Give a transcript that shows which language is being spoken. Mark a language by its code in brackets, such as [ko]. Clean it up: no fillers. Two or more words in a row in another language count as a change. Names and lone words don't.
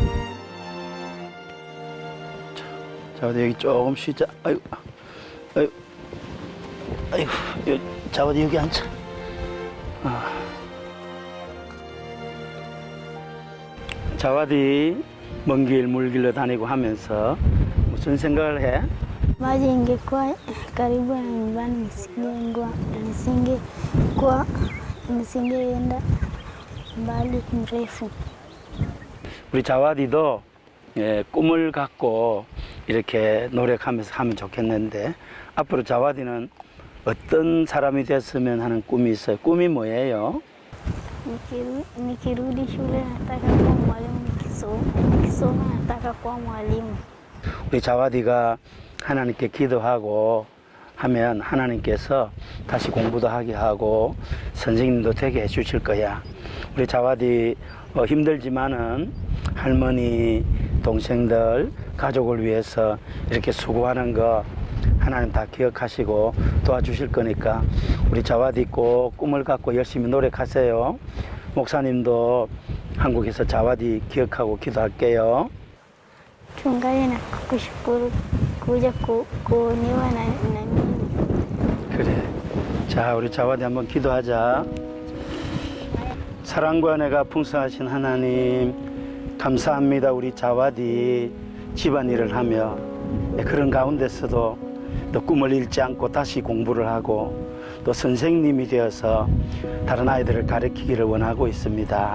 [ko] 자와디 여기 조금 쉬자. 아이고, 아이고, 아이고, 자와디 여기 앉아. 자와디 먼 길, 물길로 다니고 하면서 무슨 생각을 해? [sw] Maji ingekuwa karibu na nyumbani nisingeenda mbali mrefu. [ko] 우리 자와디도 꿈을 갖고 이렇게 노력하면서 하면 좋겠는데, 앞으로 자와디는 어떤 사람이 됐으면 하는 꿈이 있어요. 꿈이 뭐예요? [sw] Nikirudi shule nataka kuwa mwalimu, nikisoma nataka kuwa mwalimu. [ko] 우리 자와디가 하나님께 기도하고 하면 하나님께서 다시 공부도 하게 하고 선생님도 되게 해주실 거야. 우리 자와디 힘들지만은 할머니, 동생들, 가족을 위해서 이렇게 수고하는 거 하나님 다 기억하시고 도와주실 거니까 우리 자와디 꼭 꿈을 갖고 열심히 노력하세요. 목사님도 한국에서 자와디 기억하고 기도할게요. [sw] Chungaji na kukushukuru kuja kuoniwa na mimi. [ko] 그래. 자, 우리 자와디 한번 기도하자. 사랑과 은혜가 풍성하신 하나님, 감사합니다. 우리 자와디 집안일을 하며 그런 가운데서도 또 꿈을 잃지 않고 다시 공부를 하고 또 선생님이 되어서 다른 아이들을 가르치기를 원하고 있습니다.